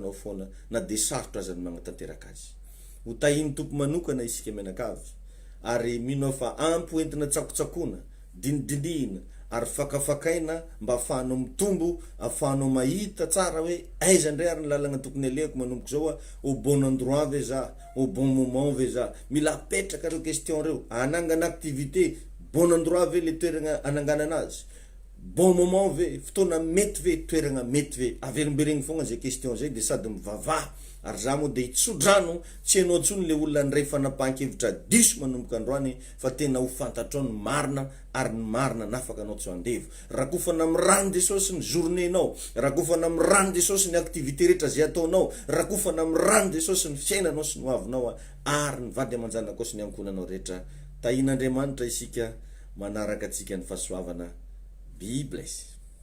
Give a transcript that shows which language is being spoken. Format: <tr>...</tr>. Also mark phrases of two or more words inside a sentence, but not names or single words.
<mg>anao foana na de sarotra aza ny magnatanteraka azy ho tahiny tompo manokana isika mianakavy ary mino fa ampy entina tsakotsakona dinidinina ary fakafakaina mba afahanao mitombo afahanao mahita tsara hoe aiza ndray ary ny lalagna tokony aleko manomboka zao</mg> <fr>au bon endroit</fr> <mg>ve za</mg> <fr>au bon moment</fr> <mg>ve za mila apetraka reo question reo anangana activité</mg> <fr>bon endroit</fr> <mg>ve le toeragna anangana anazy</mg> <fr>bon moment</fr> <mg>ve fotoana mety ve toeragna mety ve averimberigny fogna zay question zay de sady mivavaha ary za moa de hitsodrano tsy hainao ntsony le olona ndray fanapahan-kevitra diso manomboka androany fa tena ho fantatrao ny marina ary ny marina nafaka anao tsy handevo rakofana mirany Jesosy ny journée-nao rakofana mirany Jesosy ny activité rehetra zay ataonao rakofana mirany Jesosy ny fiainanao sy ny hoavinao ary ny vady aman-janako sy ny ankonanao rehetra tahin'Andriamanitra isika manaraka antsika ny fahasoavana be bless</mg>